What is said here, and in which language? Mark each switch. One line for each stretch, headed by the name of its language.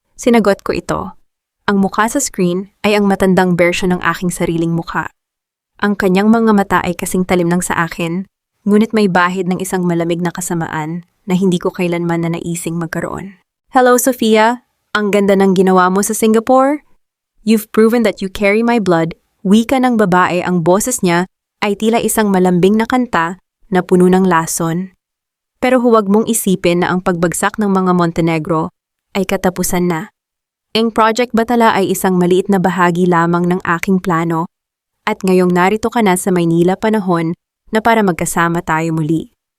Filipino: Sinagot ko ito. Ang mukha sa screen ay ang matandang version ng aking sariling mukha. Ang kanyang mga mata ay kasing talim ng sa akin, ngunit may bahid ng isang malamig na kasamaan na hindi ko kailanman na naising magkaroon. Hello, Sofia. Ang ganda ng ginawa mo sa Singapore.
English: You've proven that you carry my blood.
Filipino: Wika ng babae, ang boses niya ay tila isang malambing na kanta na puno ng lason. Pero huwag mong isipin na ang pagbagsak ng mga Montenegro ay katapusan na. Ang Project Batala ay isang maliit na bahagi lamang ng aking plano at ngayong narito ka na sa Maynila panahon na para magkasama tayo muli.